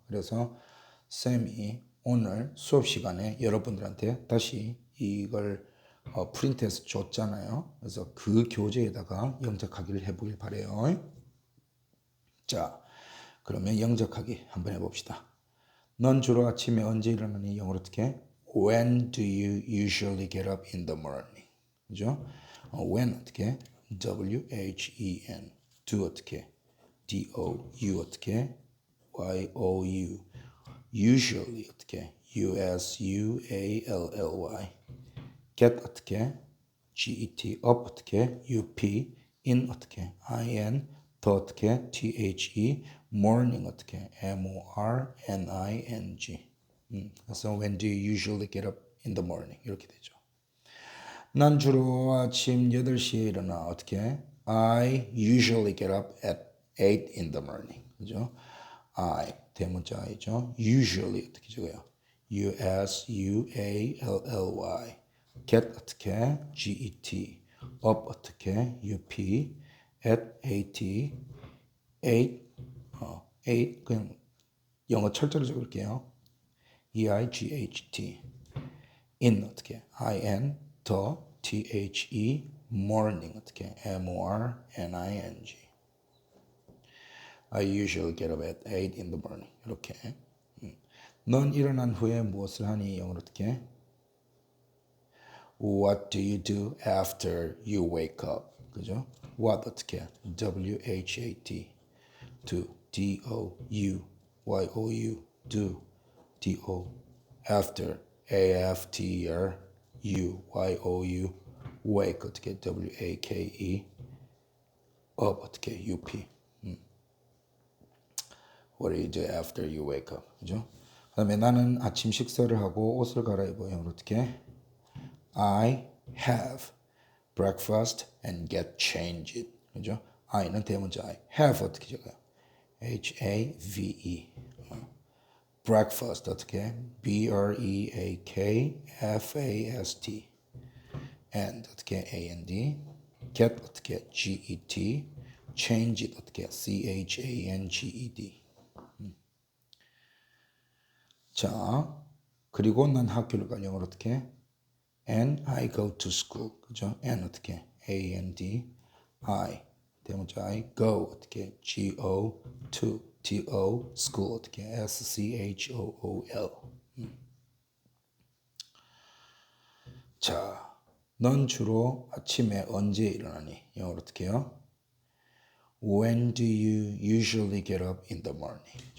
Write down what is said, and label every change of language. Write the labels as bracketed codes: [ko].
[ko] 그래서 쌤이 오늘 수업 시간에 여러분들한테 다시 이걸 프린트해서 줬잖아요. 그래서 그 교재에다가 영작하기를 해보길 바래요. 자, 그러면 영작하기 한번 해봅시다. 넌 주로 아침에 언제 일어나니? 영어로 어떻게? [en] When do you usually get up in the morning? 그죠? when 어떻게? W-H-E-N. do 어떻게? D-O. you 어떻게? Y-O-U. [ko] usually 어떻게? [en] U-S-U-A-L-L-Y. get 어떻게? G-E-T. up 어떻게? U-P. in 어떻게? I-N. 더 어떻게? T-H-E. [ko] morning 어떻게? [en] M-O-R-N-I-N-G. [ko] 그래서 [en] when do you usually get up in the morning? [ko] 이렇게 되죠. 난 주로 아침 8시에 일어나. 어떻게? [en] I usually get up at 8 in the morning. [ko] 그죠? I 대문자 I죠. usually 어떻게 적어요? [en] U-S-U-A-L-L-Y. get 어떻게? G-E-T. up 어떻게? U-P. [ko] at 8 8 그냥 영어 철자로 적을게요. [en] E-I-G-H-T. in 어떻게? I-N 더 T-H-E morning 어떻게? M-O-R-N-I-N-G. I usually get up at 8 in the morning. [ko] 이렇게. 넌 일어난 후에 무엇을 하니? 영어로 어떻게? [en] What do you do after you wake up? 그죠? What 어떻게? W-H-A-T. do. D-O-U. Y-O-U. do. D-O. after. A-F-T-E-R. U. Y-O-U. wake 어떻게? W-A-K-E. up 어떻게? U-P. What do you do after you wake up? [ko] 그죠? 그 다음에 나는 아침 식사를 하고 옷을 갈아입어. 영어로 어떻게? [en] I have breakfast and get changed. [ko] 그죠? I는 대문자 I. [en] have 어떻게 적어요? H-A-V-E. breakfast 어떻게? B-R-E-A-K-F-A-S-T. and 어떻게? A-N-D. get 어떻게? G-E-T. change it 어떻게? C-H-A-N-G-E-D. [ko] 자, 그리고 난 학교를 가. 영어로 어떻게? [en] And I go to school. [ko] 그죠? and 어떻게? A-N-D. I. 대문자 I. go 어떻게? G-O. to. T-O. school 어떻게? [en] S-C-H-O-O-L. [ko] 자, 넌 주로 아침에 언제 일어나니? 영어로 어떻게 해요? [en] When do you usually get up in the morning?